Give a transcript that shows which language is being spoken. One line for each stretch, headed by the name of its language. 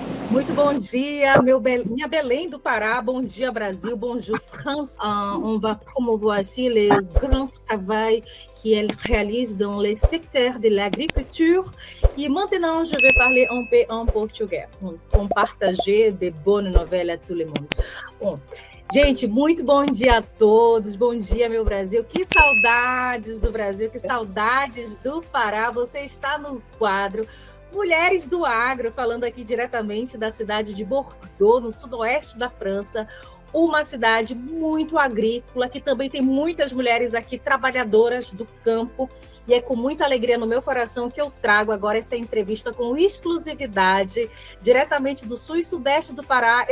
Portuguese: Muito bom dia, minha Belém do Pará. Bom dia, Brasil.
French: Bonjour, France. On va promouvoir ici le grand travail qu'elle réalise dans le secteur de l'agriculture. Et maintenant, je vais parler un peu en português, pour partager de bonnes nouvelles à tout le monde.
Portuguese: Bom, gente, muito bom dia a todos. Bom dia, meu Brasil. Que saudades do Brasil, que saudades do Pará. Você está no quadro Mulheres do Agro, falando aqui diretamente da cidade de Bordeaux, no sudoeste da França, uma cidade muito agrícola, que também tem muitas mulheres aqui trabalhadoras do campo, e é com muita alegria no meu coração que eu trago agora essa entrevista com exclusividade, diretamente do sul e sudeste do Pará.